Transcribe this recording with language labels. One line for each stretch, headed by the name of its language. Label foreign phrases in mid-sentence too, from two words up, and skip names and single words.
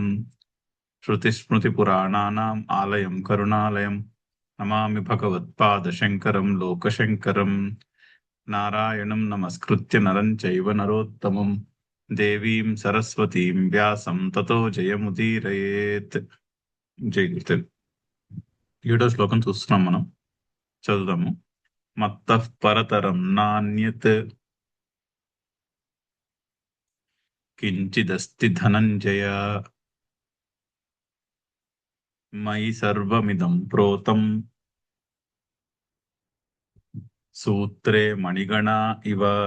Sanskrit: श्रुतिस्मृतिपुराणानाम् आलयं करुणालयं नमामि भगवत्पादशङ्करं लोकशङ्करम्। नारायणं नमस्कृत्य नरं चैव नरोत्तमं देवीं सरस्वतीं व्यासं ततो जयमुदीरयेत्।
Telugu: జై గురుదేవ్. 7వ శ్లోకం చూస్తున్నాం మనం. చదువుదాము.
Sanskrit: మత్తః పరతరం నాన్యత్ కించిదస్తి ధనంజయ మయి సర్వమిదం ప్రోతం సూత్రే మణిగణ ఇవ.